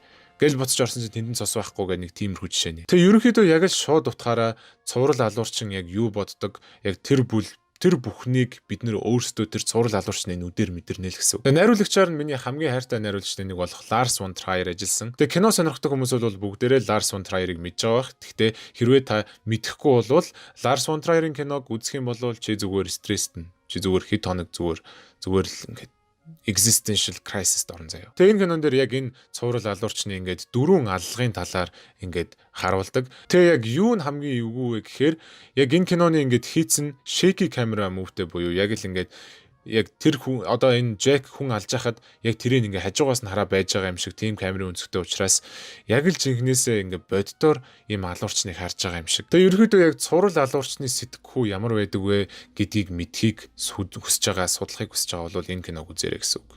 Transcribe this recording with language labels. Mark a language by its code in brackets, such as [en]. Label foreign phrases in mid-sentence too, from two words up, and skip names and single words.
[mn] Гэл буцаж орсон чинь тэнд цус байхгүй гэх нэг тиймэрхүү жишээ нэ. Тэгээ ерөнхийдөө яг л шууд утгаараа цуврал алуурчин яг юу боддог яг тэр бүхнийг бид нэр өөрсдөө тэр цуврал алуурчны нүдээр мэдэрнэ л гэсэн. Тэгээ найруулагчаар нь миний хамгийн хайртай найруулагчтай нэг болох Lars von Trier ажилласан. Тэгээ кино сонирхдаг хүмүүс бол бүгдээрээ Lars von Trier-ыг мэдж байгаа бах. Гэхдээ хэрвээ та мэдэхгүй бол Lars von Trier-ийн киног үзэх юм бол чи зүгээр стресст нь. Чи зүгээр хэд хоног зүгээр л ингээд [en] existential crisis- [mn] д орон заяа. Тэгээ энэ кинон дээр яг энэ цуврал алуурчны ингээд дөрвөн аллагын талаар ингээд харуулдаг. Тэгээ яг юу нь хамгийн эвгүй вэ гэхээр яг энэ киноны ингээд хийцэн [en] shaky camera move- [mn] тэй буюу яг л ингээд яг тэр хүн одоо энэ Jack хүн алж хахад яг тэрийг ингээ хажуугаас нь хараа байж байгаа юм шиг тийм камерын өнцгтэй учраас яг л жинхнээсээ ингээ боддоор ийм алуурчныг харж байгаа юм шиг. Тэгээ ерөөдөө яг цуврал алуурчны сэтгхүү ямар байдаг вэ гэдгийг мэдхийг хүсэж байгаа, судлахыг хүсэж байгаа бол энэ киног үзээрэй гэсэн үг.